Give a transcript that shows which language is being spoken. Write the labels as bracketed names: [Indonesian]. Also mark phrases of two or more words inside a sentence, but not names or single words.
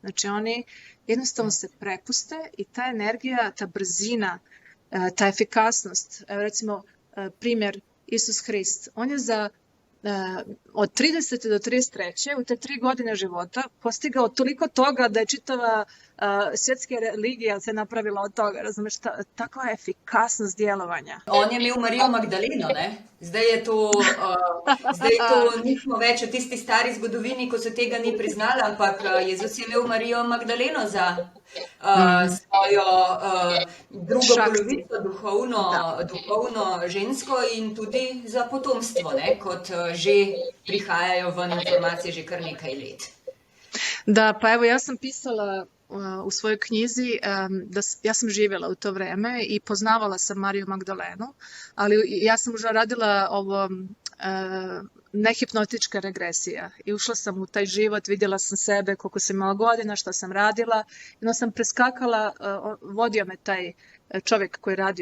[Croatian] Znači oni jednostavno se prepuste i ta energija, ta brzina, ta efikasnost, evo recimo primjer Isus Hrist, on je od 30. do 33. u te 3 godine života postigao toliko toga da je čitava svjetska religija se napravila od toga, razumeš, takva efikasnost djelovanja. [Slovenian] On je imel Marijo Magdaleno, ne? Zdaj je to nismo več v tisti stari zgodovini, ko se tega ni priznala, ampak Jezus je imel Marijo Magdaleno za svojo drugo polovico, duhovno žensko in tudi za potomstvo, ne? Kot že prihajajo ven informacije že kar nekaj let. [Croatian] Da, pa evo ja sam pisala u svojoj knjizi ja sam živjela u to vreme i poznavala sam Mariju Magdalenu, ali ja sam už radila ovo nehipnotička regresija i ušla sam u taj život, vidjela sam sebe koliko sam imala godina, što sam radila, i onda sam preskakala, vodio me taj čovjek koji je radio